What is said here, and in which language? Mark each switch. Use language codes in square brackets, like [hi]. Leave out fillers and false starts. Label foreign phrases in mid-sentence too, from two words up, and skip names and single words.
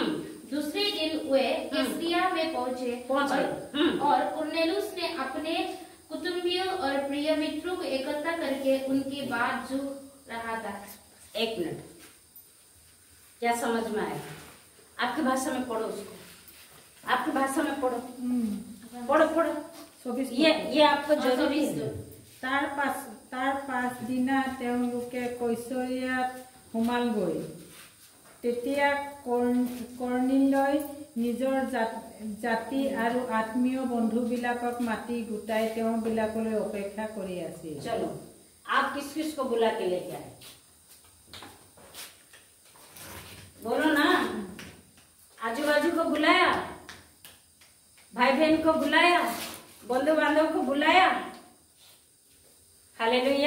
[hi] दूसरे दिन वे कैसरिया में पहुंचे और कुरनेलुस ने अपने कुटुंबियों और प्रिय मित्रों को इकट्ठा करके उनकी बात जो रहा था। 1 मिनट, क्या समझ में आया? आपकी भाषा में पढ़ो उसको, आपकी भाषा में पढ़ो। पढ़ो पढ़ो। ये आपको जरूरी है। [as] তাৰ পাছদিনা তেওঁলোকে কৈশৰিয়াত সোমালগৈ। তেতিয়া কৰ্ণিলই নিজৰ জাতি আৰু আত্মীয় বন্ধুবিলাকক মাতি গোটাই তেওঁবিলাকলৈ অপেক্ষা কৰি আছিল। [hi] चलो, आप किस किस को बुला के लेके आए? बोलो ना। आजू बाजू को बुलाया, भाई बहन को बुलाया, बंधु बांधव को बुलाया। हालेलुया।